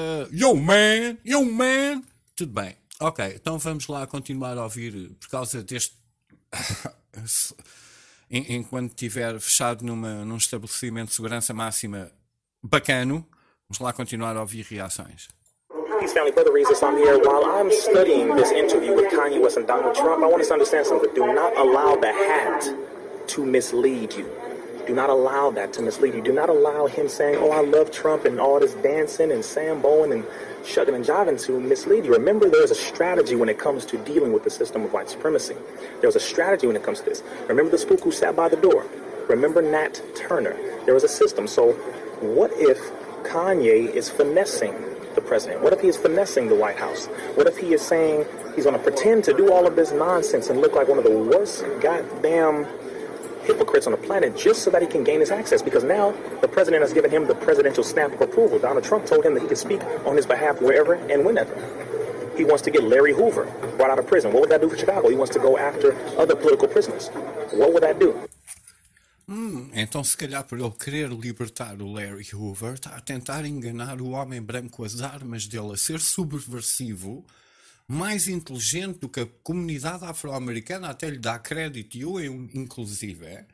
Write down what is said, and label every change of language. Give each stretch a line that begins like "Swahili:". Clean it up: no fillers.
English: Yo man,
Portuguese: tudo bem. Ok, então vamos lá continuar a ouvir por causa deste... enquanto estiver fechado num estabelecimento de segurança máxima bacano, vamos lá continuar a ouvir reações.
English: Please, family, Brother Rezus, I'm here. While I'm studying this interview with Kanye West and Donald Trump, I want us to understand something. Do not allow the hat to mislead you. Do not allow that to mislead you. Do not allow him saying, oh, I love Trump and all this dancing and Sam Bowen and shugging and jiving to mislead you. Remember, there's a strategy when it comes to dealing with the system of white supremacy. There's a strategy when it comes to this. Remember the spook who sat by the door. Remember Nat Turner. There was a system. So what if Kanye is finessing the president? What if he is finessing the White House? What if he is saying he's going to pretend to do all of this nonsense and look like one of the worst goddamn hypocrites on the planet just so that he can gain his access? Because now the president has given him the presidential stamp of approval. Donald Trump told him that he could speak on his behalf wherever and whenever. He wants to get Larry Hoover brought out of prison. What would that do for Chicago? He wants to go after other political prisoners. What would that do?
Portuguese: Então, se calhar, por ele querer libertar o Larry Hoover, está a tentar enganar o homem branco com as armas dele, a ser subversivo, mais inteligente do que a comunidade afro-americana, até lhe dá crédito, e eu inclusive.